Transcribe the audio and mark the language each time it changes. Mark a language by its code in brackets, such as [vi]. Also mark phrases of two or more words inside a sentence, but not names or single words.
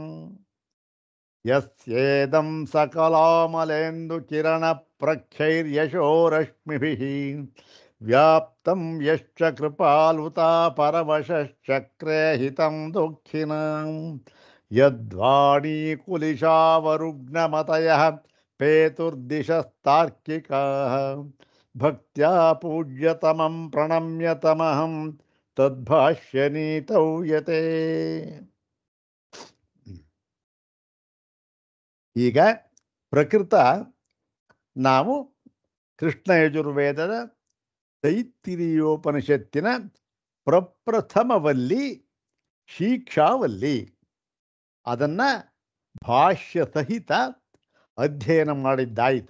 [sa] ಯಸ್ಯೇದಂ ಸಕಲಾಮಲೇಂದು ಕಿರಣ ಪ್ರಖ್ಯೈರ್ಯಶೋ ರಶ್ಮಿಭಿಃ ವ್ಯಾಪ್ತಂ ಯಶ್ಚ ಕೃಪಾಲುತಾ ಪರವಶಶ್ಚಕ್ರೇ ಹಿತಂ ದುಃಖಿನಾಂ. ಯದ್ವಾಣೀ ಕುಲಿಶಾವರುಗ್ನಮತಯಃ ಪೇತುರ್ದಿಶಸ್ತಾರ್ಕಿಕಾಃ ಭಕ್ತ್ಯಾ ಪೂಜ್ಯತಮಂ ಪ್ರಣಮ್ಯತಮಹಂ ತದ್ಭಾಷ್ಯನೀತೌ ಯತೆ. [kn] ಈಗ ಪ್ರಕೃತ ನಾವು ಕೃಷ್ಣ ಯಜುರ್ವೇದದ ತೈತ್ತಿರೀಯೋಪನಿಷತ್ತಿನ ಪ್ರಪ್ರಥಮವಲ್ಲಿ ಶಿಕ್ಷಾವಲ್ಲಿ ಅದನ್ನು ಭಾಷ್ಯ ಸಹಿತ ಅಧ್ಯಯನ ಮಾಡಿದ್ದಾಯಿತು.